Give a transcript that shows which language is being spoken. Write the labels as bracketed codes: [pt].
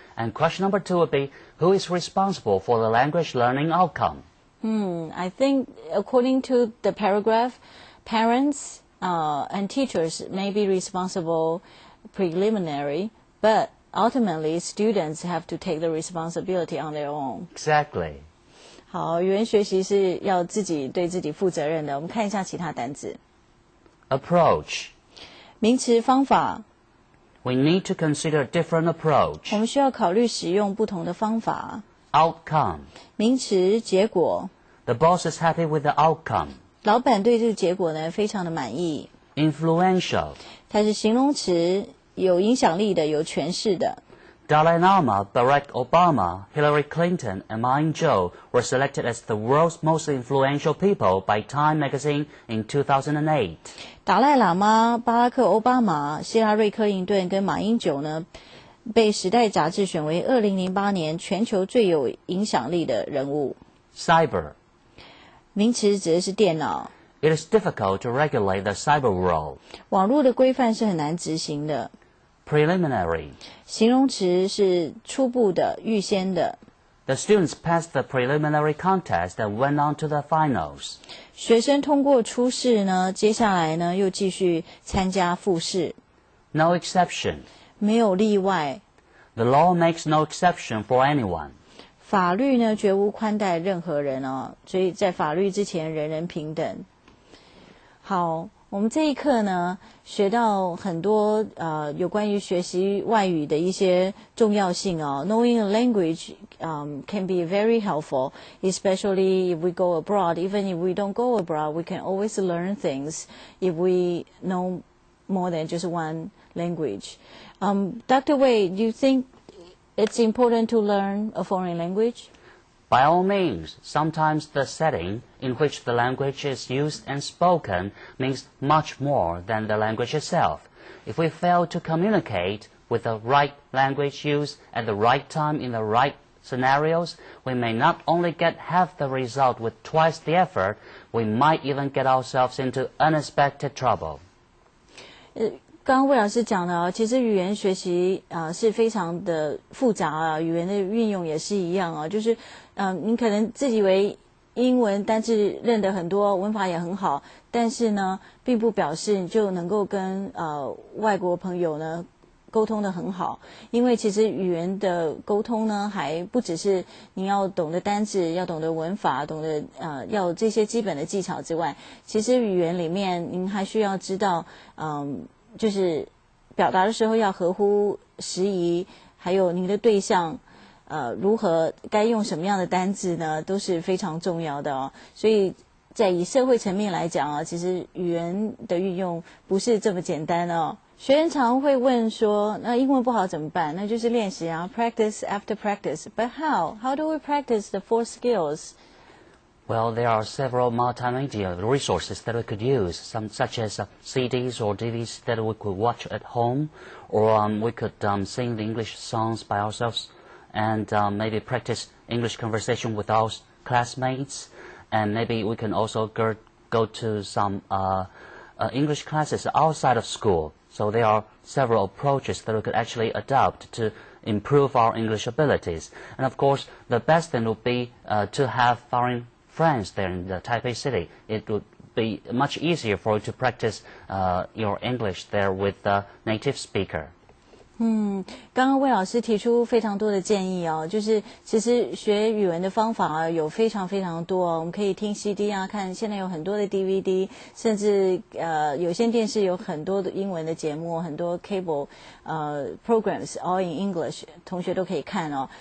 [en] And question number 2 would be, who is responsible for the language learning outcome? I think according to the paragraph, parents and teachers may be responsible preliminary, But ultimately, students have to take the responsibility on their own. Exactly. [zh] 好，语言学习是要自己对自己负责任的。我们看一下其他单字。 [en] Approach. [zh] 名词方法， [en] We need to consider different [zh] 我 [en] approach. [zh] 们需要考虑使用不同的方法。 [en] Outcome. [zh] 名词结果， [en] The boss is happy with the outcome. [zh] 老板对这个结果呢非常的满意。 [en] Influential. [zh] 它是形容词，有影响力的，有权势的。 [en] Dalai Lama, Barack Obama, Hillary Clinton, and Ma Ying-jeou were selected as the world's most influential people by Time magazine in 2008. [zh] 达赖喇嘛、巴拉克·奥巴马、希拉瑞·克林顿跟马英九呢，被《时代》杂志选为2008年全球最有影响力的人物。 [en] Cyber. [zh] 名词指的是电脑。 [en] It is difficult to regulate the cyber world. [zh] 网络的规范是很难执行的。 [en] Preliminary. [zh] 形容词是初步的、预先的。 [en] The students passed the preliminary contest and went on to the finals. [zh] 学生通过初试呢，接下来呢又继续参加复试。 [en] No exception. [zh] 没有例外。 [en] The law makes no exception for anyone. [zh] 法律呢绝无宽待任何人哦，所以在法律之前人人平等。好，我们这一课呢学到很多有关于学习外语的一些重要性哦。 [en] Knowing a language can be very helpful, especially if we go abroad. Even if we don't go abroad, we can always learn things if we know more than just one language. Dr. Wei, do you think it's important to learn a foreign language? By all means, sometimes the setting in which the language is used and spoken means much more than the language itself. If we fail to communicate with the right language used at the right time in the right scenarios, we may not only get half the result with twice the effort, we might even get ourselves into unexpected trouble. [zh] 刚刚魏老师讲的哦，其实语言学习是非常的复杂啊，语言的运用也是一样啊，就是你可能自己以为英文单字认得很多，文法也很好，但是呢，并不表示你就能够跟外国朋友呢沟通的很好，因为其实语言的沟通呢，还不只是你要懂得单字，要懂得文法，懂得要这些基本的技巧之外，其实语言里面您还需要知道就是表达的时候要合乎时宜，还有您的对象如何该用什么样的单字呢，都是非常重要的哦。所以在以社会层面来讲啊，其实语言的运用不是这么简单哦。学员常会问说，那英文不好怎么办？那就是练习啊 ， [en] practice after practice. But how? How do we practice the 4 skills? Well, there are several multimedia resources that we could use, some such as CDs or DVDs that we could watch at home, or we could sing the English songs by ourselves, and maybe practice English conversation with our classmates, and maybe we can also go to some English classes outside of school. So there are several approaches that we could actually adopt to improve our English abilities. And of course, the best thing would be to have foreign friends there in the Taipei city. It would be much easier for you to practice your English there with the native speaker. [zh] 刚刚魏老师提出非常多的建议哦，就是其实学语文的方法啊有非常非常多哦，我们可以听 CD 啊，看现在有很多的 DVD， 甚至有线电视有很多的英文的节目，很多 [en] cable programs all in English， [zh] 同学都可以看哦。